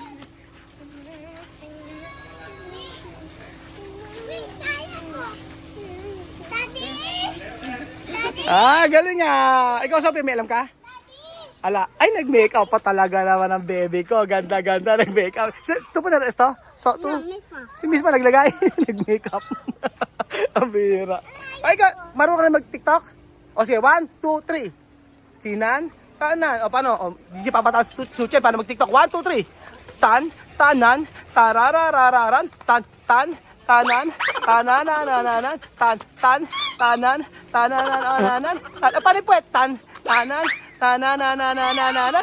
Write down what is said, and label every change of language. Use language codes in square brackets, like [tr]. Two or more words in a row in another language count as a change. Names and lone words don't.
[tl] Ah, galing nga. Ikaw, Sophie, may alam ka? Ala, ay, nag-makeup pa talaga naman ang baby ko. Ganda-ganda, nag-makeup. Ito po na ito? So, ito? Si Miss Ma naglagay. Nag-makeup. Ang bira. Ay, marunong ka na mag-TikTok? O sige, 1, 2, 3. Sinan, tanan. O, paano? O, di siya papataw si Chuche. Paano mag-TikTok? 1, 2, 3. Tan, tanan, tarararararan, tan, tanan, tananananan, tanan, tananananan, panipwet, tanan, tananananan.